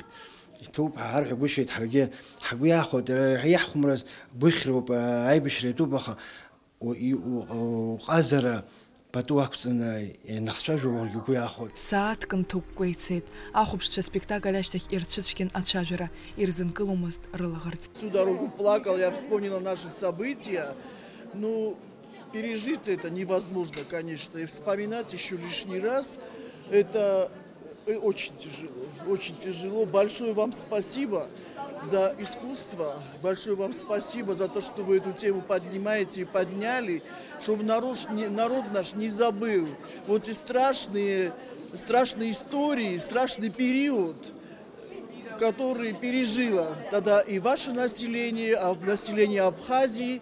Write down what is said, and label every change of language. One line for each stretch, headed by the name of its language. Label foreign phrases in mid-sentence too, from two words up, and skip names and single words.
Abkhazian: Иҭоуп ҳарҳәагәышьеит, ҳаргьы ҳгәы иаахәоит, иаҳхәмарыз гәыхьроуп, аибашьра иатәуп, аха уҟазара пату ақәҵаны ианахцәажәо уаргьы угәы иаахәоит. Сааҭк нҭықәкәа ицеит. Ахәаԥшцәа аспектакль ашьҭахь ирцәыцәгьан ацәажәара, ирзынкыломызт рылаӷырӡ.
Russian: Всю дорогу плакал, я вспомнила наши события. Ну, пережить это невозможно, конечно, и вспоминать еще лишний раз это очень тяжело, очень тяжело. Большое вам спасибо за искусство, большое вам спасибо за то, что вы эту тему поднимаете и подняли, чтобы народ наш не забыл вот эти страшные истории, страшный период, который пережило тогда и ваше население, население Абхазии.